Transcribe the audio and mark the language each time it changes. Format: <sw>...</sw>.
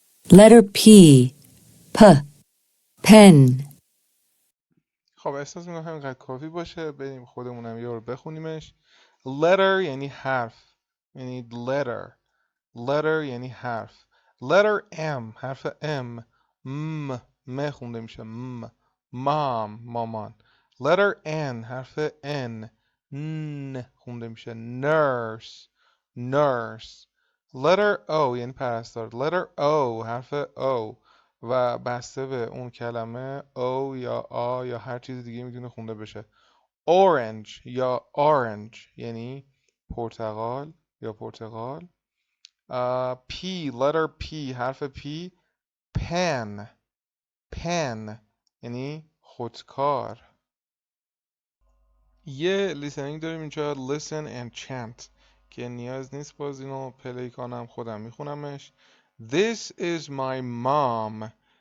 <en>Letter P. Pen.</en> <fa>خب احساس میکنم همینقدر کافی باشه. بریم خودمونم یه رو بخونیمش. letter یعنی حرف، یعنی letter یعنی حرف.</fa> <en>letter M</en> <fa>حرف M. م خونده میشه مامان.</fa> <en>letter N</en> <fa>حرف N. خونده میشه nurse. letter O یعنی پرستار. letter O حرف O و بسته به اون کلمه O یا آ یا هر چیز دیگه میتونه خونده بشه. orange یا orange یعنی پرتقال یا پرتقال.</fa> <en>P letter P</en> <fa>حرف P. pen یعنی خودکار. یه listening داریم اینجا</fa> <en>listen and chant</en> <fa>که نیاز نیست باز اینو پلی کنم، خودم میخونمش.</fa> <en>This is my mom.</en>